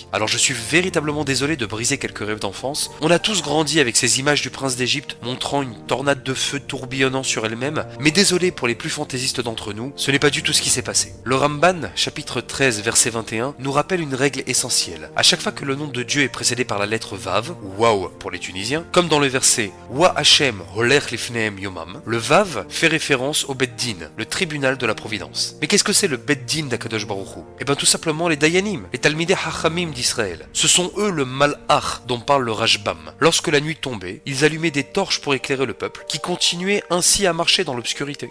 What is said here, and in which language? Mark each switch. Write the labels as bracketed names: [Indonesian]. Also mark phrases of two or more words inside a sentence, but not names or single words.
[French] Alors je suis véritablement désolé de briser quelques rêves d'enfance. On a tous grandi avec ces images du prince d'Égypte montrant une tornade de feu tourbillonnant sur elle-même, mais désolé pour les plus fantaisistes d'entre nous, ce n'est pas du tout ce qui s'est passé. Le Ramban, chapitre 13, verset 21, nous rappelle une règle essentielle. À chaque fois que le nom de Dieu est précédé par la lettre Vav, ou Waw pour les Tunisiens, comme dans le verset [Hebrew] וה' הולך לפניהם יומם, [French] le Vav fait référence au Beddin, le tribunal de la Providence. Mais qu'est-ce que c'est le Beddin d' [Hebrew] הקדוש ברוך הוא? [French] Eh bien tout simplement les Dayanim, les [Hebrew] תלמידי חכמים [French] d'Israël. Ce sont eux le Malach dont parle le Rashbam. Lorsque la nuit tombait, ils allumaient des torches pour éclairer le peuple, qui continuait ainsi à marcher dans l'obscurité.